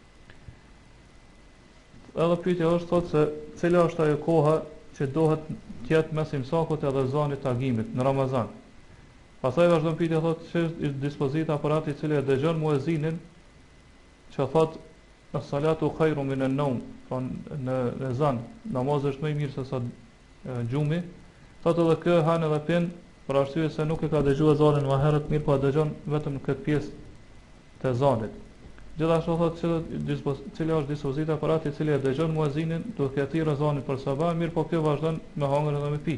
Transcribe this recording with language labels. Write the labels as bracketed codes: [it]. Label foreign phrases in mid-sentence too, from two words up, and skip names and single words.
[sq] Edhe pyetja është thotë se cila është ajo koha që dohet të jetë mes imsakut edhe zanit të agimit në Ramazan. Pastaj vazhdon pyetja thotë se është dispozita aparati i cili e dëgjon muezinin që thotë [ar] الصلاة خير من النوم, [sq] pra në zan namazi është më i mirë se sa gjumi. Thotë edhe kë han edhe pin për arsye se nuk e ka dëgjuar zanin më herët, mirë po e dëgjon vetëm në këtë pjesë të zanit. Gjithashtu thotë cila është dispozita aparati i cili e dëgjon muezinin duke thirrë azanin për sabah, mirë po kjo vazhdon me hangër edhe me pi.